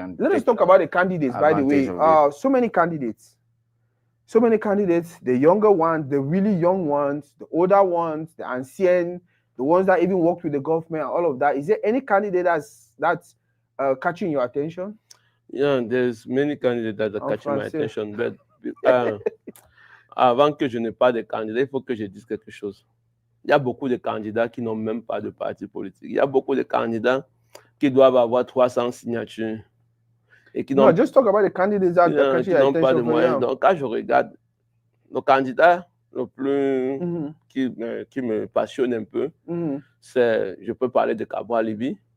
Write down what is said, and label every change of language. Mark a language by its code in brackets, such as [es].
[en] Let us talk about the candidates, by the way. So many candidates. The younger ones, the really young ones, the older ones, the ancien, the ones that even worked with the government, all of that. Is there any candidate that's catching your attention? Yeah, there's many candidates that are catching my attention. [fr] But avant que je n'ai pas de candidats, il faut que je dise quelque chose. Il y a beaucoup de candidats qui n'ont même pas de parti politique. Il y a beaucoup de candidats qui doivent avoir 300 signatures. Et qui [en] no, just talk about the candidates that are catching your attention. [fr] Pas de moyens. Donc, quand je regarde le candidat le plus qui me passionne un peu, c'est, je peux parler de Cabral Libby.